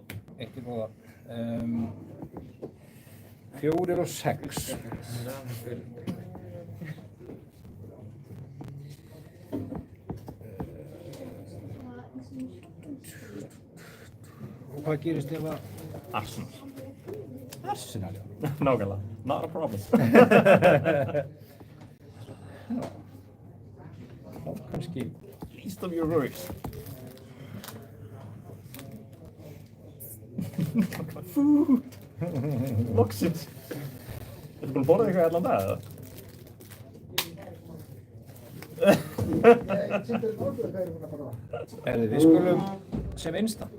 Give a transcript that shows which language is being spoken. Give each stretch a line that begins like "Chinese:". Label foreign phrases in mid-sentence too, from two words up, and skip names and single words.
Icelandic: Eitt til góða. 4 og 6. Og hvað gerist ef að Arsenal. Arsenal, já. Nákvæmlega.
English: Not a problem.
Icelandic: Þá kannski
English: Least of your worries.
Icelandic: Loksins. Ertu búin að borða eitthvað allan dag, eða? Við skulum sem instant